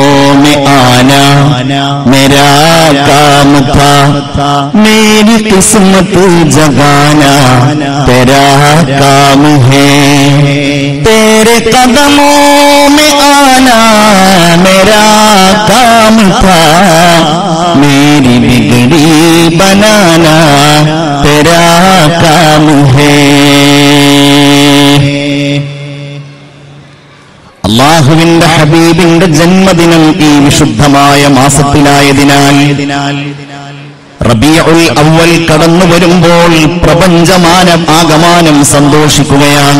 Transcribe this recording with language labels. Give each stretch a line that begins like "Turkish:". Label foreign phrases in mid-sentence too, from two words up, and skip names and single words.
Hindi: में आना मेरा काम था मेरी किस्मत जगाना तेरा काम है तेरे कदमों में आना मेरा काम था मेरी बिगड़ी बनाना तेरा काम है
Malayalam: അല്ലാഹുവിന്റെ ഹബീബിന്റെ ജന്മദിനം ഈ വിശുദ്ധമായ മാസത്തിലായതിനാൽ റബീഉൽ അവ്വൽ കടന്നു വരുമ്പോൾ പ്രപഞ്ചമാകമാനം സന്തോഷിക്കുകയാണ്.